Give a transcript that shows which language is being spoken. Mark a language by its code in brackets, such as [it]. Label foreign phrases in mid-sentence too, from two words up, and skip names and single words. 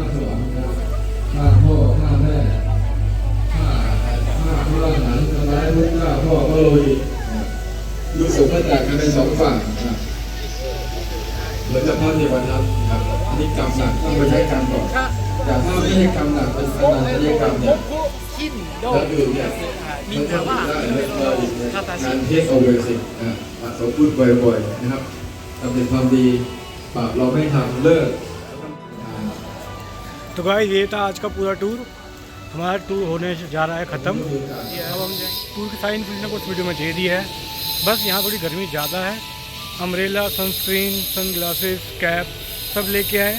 [th] ลูกสงฆ์ก็แตกกันเป็นสองฝั่งนะเหมือนกับพระเทวทัตครับอันนี้กรรมหนักต้องไปใช้กรรมก่อนแต่ถ้าไม่ใช่กรรมหนักเป็นอนันตริยกรรมเนี่ยแล้วอื่นเนี่ยมันก็ได้งานเทคโอเวอร์สิเขาพูดบ่อยๆนะครับทำเป็นความดีบาปเราไม่ทำเลิก [hi] तो गाइस ये था आज का पूरा टूर। हमारा टूर होने जा रहा है ख़त्म। अब हम टूर की सारी इन्फॉर्मेशन को उस वीडियो में दे दी है। बस यहाँ थोड़ी गर्मी ज़्यादा है। [en] umbrella, sunscreen, sunglasses, cap [hi] सब लेके आए।